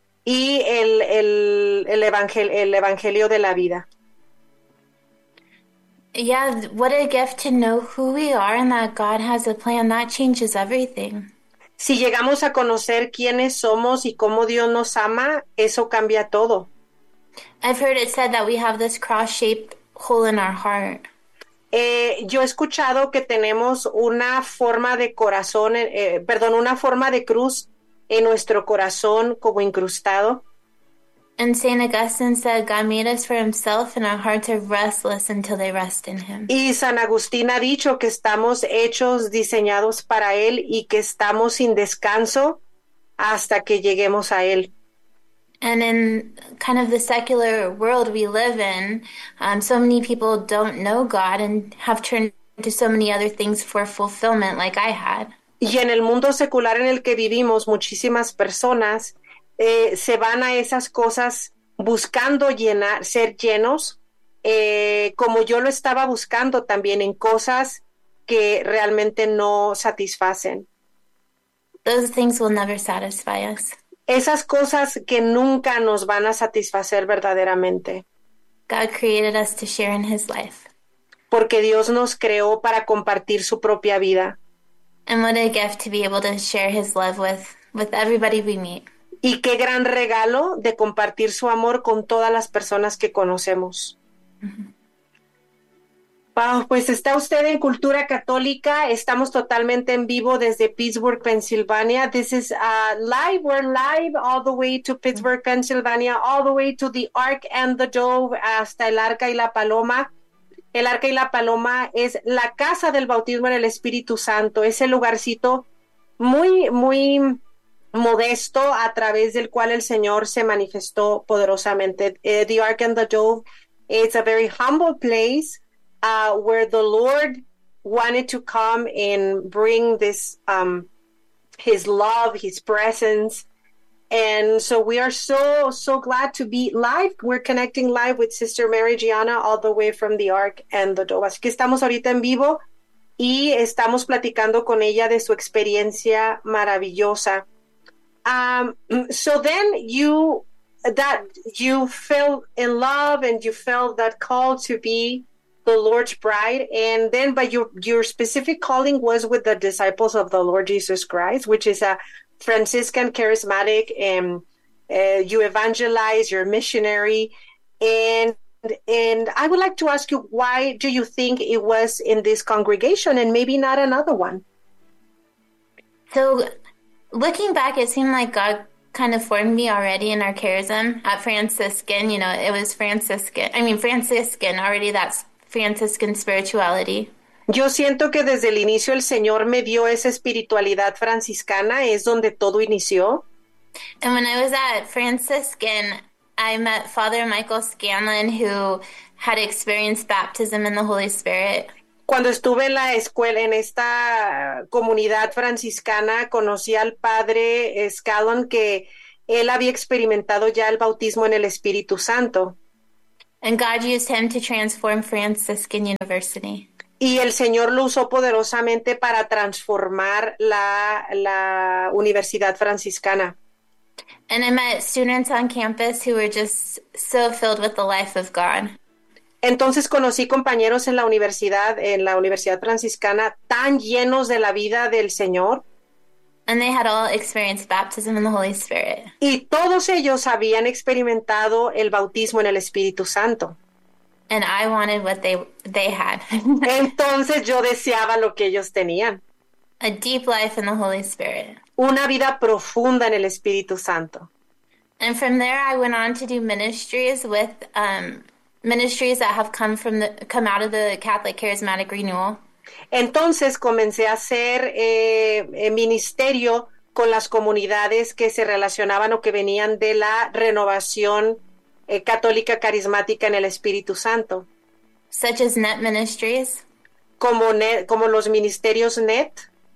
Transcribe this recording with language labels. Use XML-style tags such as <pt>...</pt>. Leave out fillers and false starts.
<es>Y el evangelio de la vida.</es> <en>Yeah, what a gift to know who we are and that God has a plan. That changes everything.</en> <es>Si llegamos a conocer quiénes somos y cómo Dios nos ama, eso cambia todo.</es> <en>I've heard it said that we have this cross-shaped hole in our heart.</en> <es>Yo he escuchado que tenemos una forma de corazón, perdón, una forma de cruz en nuestro corazón como incrustado.</es> <en>And Saint Augustine said, God made us for himself, and our hearts are restless until they rest in him.</en> <es>Y San Agustín ha dicho que estamos hechos, diseñados para Él y que estamos sin descanso hasta que lleguemos a Él.</es> <en>And in kind of the secular world we live in, so many people don't know God and have turned to so many other things for fulfillment, like I had.</en> <es>Y en el mundo secular en el que vivimos, muchísimas personas se van a esas cosas buscando llenar, ser llenos, como yo lo estaba buscando también en cosas que realmente no satisfacen.</es> <en>Those things will never satisfy us.</en> <es>Esas cosas que nunca nos van a satisfacer verdaderamente.</es> <en>God created us to share in his life.</en> <es>Porque Dios nos creó para compartir su propia vida.</es> <en>And what a gift to be able to share his love with everybody we meet.</en> <es>Y qué gran regalo de compartir su amor con todas las personas que conocemos. Wow, pues está usted en Cultura Católica. Estamos totalmente en vivo desde Pittsburgh, Pennsylvania.</es> <en>This is live. We're live all the way to Pittsburgh, Pennsylvania, all the way to the Ark and the Dove,</en> <es>hasta el Arca y la Paloma. El Arca y la Paloma es la casa del bautismo en el Espíritu Santo. Es el lugarcito muy, muy modesto a través del cual el Señor se manifestó poderosamente.</es> <en>The Ark and the Dove is a very humble place where the Lord wanted to come and bring this his love, his presence. And so we are so, so glad to be live. We're connecting live with Sister Mary Gianna all the way from the Ark and the Dove.</en> <es>Así que estamos ahorita en vivo y estamos platicando con ella de su experiencia maravillosa.</es> <en>So then you fell in love and you felt that call to be the Lord's bride, and then but your specific calling was with the Disciples of the Lord Jesus Christ, which is a Franciscan charismatic, and you evangelize, you're a missionary, and I would like to ask you, why do you think it was in this congregation and maybe not another one? So, looking back, it seemed like God kind of formed me already in our charism at Franciscan. It was Franciscan. I mean, Franciscan, already that's Franciscan spirituality.</en> <es>Yo siento que desde el inicio el Señor me dio esa espiritualidad franciscana, es donde todo inició.</es> <en>And when I was at Franciscan, I met Father Michael Scanlon, who had experienced baptism in the Holy Spirit.</en> <es>Cuando estuve en la escuela, en esta comunidad franciscana, conocí al padre Scanlon, que él había experimentado ya el bautismo en el Espíritu Santo.</es> <en>And God used him to transform Franciscan University.</en> <es>Y el Señor lo usó poderosamente para transformar la Universidad Franciscana.</es> <en>And I met students on campus who were just so filled with the life of God.</en> <es>Entonces conocí compañeros en la Universidad Franciscana, tan llenos de la vida del Señor.</es> <en>And they had all experienced baptism in the Holy Spirit.</en> <es>Y todos ellos habían experimentado el bautismo en el Espíritu Santo.</es> <en>And I wanted what they had.</en> <es>Entonces yo deseaba lo que ellos tenían.</es> <en>A deep life in the Holy Spirit.</en> <es>Una vida profunda en el Espíritu Santo.</es> <en>And from there I went on to do ministries with ministries that have come out of the Catholic Charismatic Renewal.</en> <es>Entonces comencé a hacer ministerio con las comunidades que se relacionaban o que venían de la renovación católica carismática en el Espíritu Santo,</es> <en>Such as Net Ministries</en> <es>como los ministerios NET</es>